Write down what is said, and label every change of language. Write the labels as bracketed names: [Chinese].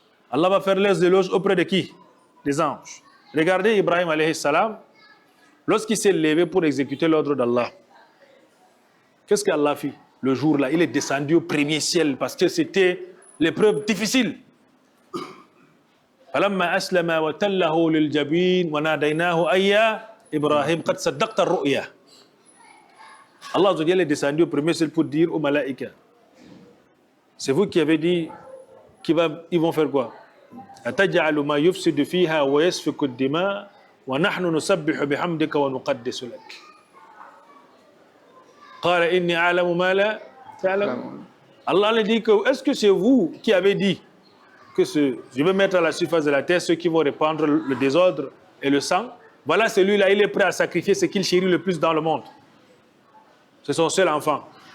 [French] Allah va faire leurs éloges auprès de qui? Des anges. Regardez Ibrahim alayhi salam, lorsqu'il s'est levé pour exécuter l'ordre d'Allah, qu'est-ce qu'Allah fit? Le jour-là, il est descendu au premier ciel parce que c'était l'épreuve difficile. [Arabic] فلما أسلم وتله للجبين وناديناه أيا إبراهيم قد صدقت الرؤيا. [French] Allah est descendu au premier ciel pour dire aux malaïkas, c'est vous qui avez dit qu'ils vont faire quoi? [Arabic] أتجعل ما يفسد فيها ويسفك الدماء ونحن نسبح بحمدك ونقدس لك. قال إني أعلم ما لا تعلم. [French] Allah a dit que est-ce que c'est vous qui avez dit que je vais mettre à la surface de la terre ceux qui vont répandre le désordre et le sang? Voilà, celui-là, il est prêt à sacrifier ce qu'il chérit le plus dans le monde. C'est son seul enfant.